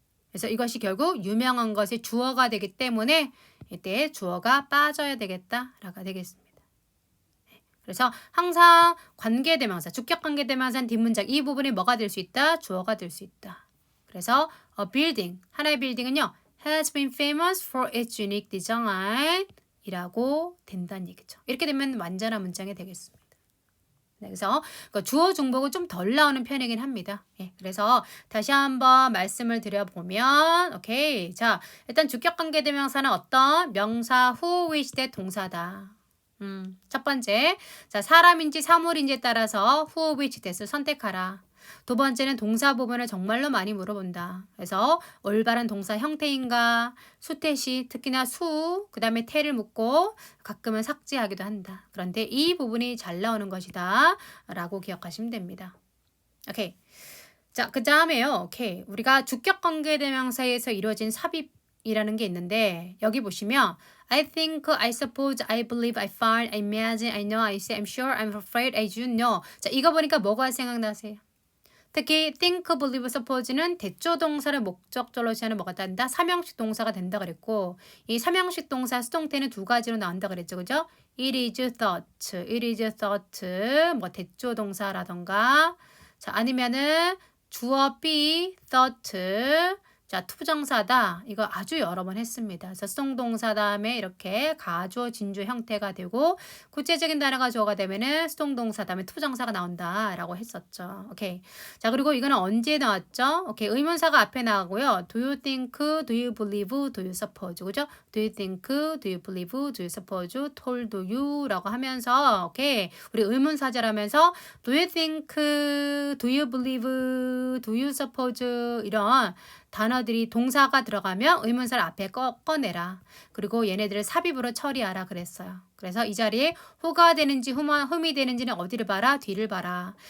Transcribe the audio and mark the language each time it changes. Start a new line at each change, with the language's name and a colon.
Korean: 그래서 이것이 결국 유명한 것이 주어가 되기 때문에 이때 주어가 빠져야 되겠다라고 되겠습니다. 그래서 항상 관계대명사, 주격관계대명사는 뒷문장 이 부분이 뭐가 될 수 있다? 주어가 될 수 있다. 그래서 a building, 하나의 빌딩은요.
English: has been famous for its unique design
Korean: 이라고 된다는 얘기죠. 이렇게 되면 완전한 문장이 되겠습니다. 네, 그래서 주어 중복은 좀 덜 나오는 편이긴 합니다. 예, 그래서 다시 한번 말씀을 드려보면 오케이. 자, 일단 주격관계대명사는 어떤 명사 후 위시대 동사다. 첫 번째, 자 사람인지 사물인지에 따라서 who, which 대수 선택하라. 두 번째는 동사 부분을 정말로 많이 물어본다. 그래서 올바른 동사 형태인가, 수태시, 특히나 수, 그 다음에 태를 묻고 가끔은 삭제하기도 한다. 그런데 이 부분이 잘 나오는 것이다 라고 기억하시면 됩니다. 오케이. 자, 그 다음에요. 오케이. 우리가 주격관계대명사에서 이루어진 삽입이라는 게 있는데 여기 보시면
English: I think, I suppose, I believe, I find, I imagine, I know, I say, I'm sure, I'm afraid, I do know.
Korean: 자, 이거 보니까 뭐가 생각나세요? 특히 think, believe, suppose는 대조 동사를 목적절로 취하는 뭐가 된다? 삼형식 동사가 된다 그랬고 이 삼형식 동사 수동태는 두 가지로 나온다 그랬죠. 그죠?
English: It is thought, it is thought,
Korean: 뭐 대조 동사라던가 자, 아니면은 주어 be, thought 자, 투부정사다. 이거 아주 여러 번 했습니다. 그래서 수동동사 다음에 이렇게 가주어, 진주 형태가 되고 구체적인 단어가 주어가 되면은 수동동사 다음에 투부정사가 나온다라고 했었죠. 오케이. 자, 그리고 이거는 언제 나왔죠? 오케이. 의문사가 앞에 나가고요.
English: Do you think, do you believe, do you suppose,
Korean: 그죠?
English: Do you think, do you believe, do you suppose, told you
Korean: 라고 하면서 오케이. 우리 의문사절하면서
English: Do you think, do you believe, do you suppose
Korean: 이런 단어들이 동사가 들어가면 의문사를 앞에 꺼내라. 그리고 얘네들을 삽입으로 처리하라 그랬어요. 그래서 이 자리에 who가 되는지 whom이 되는지는 어디를 봐라? 뒤를 봐라.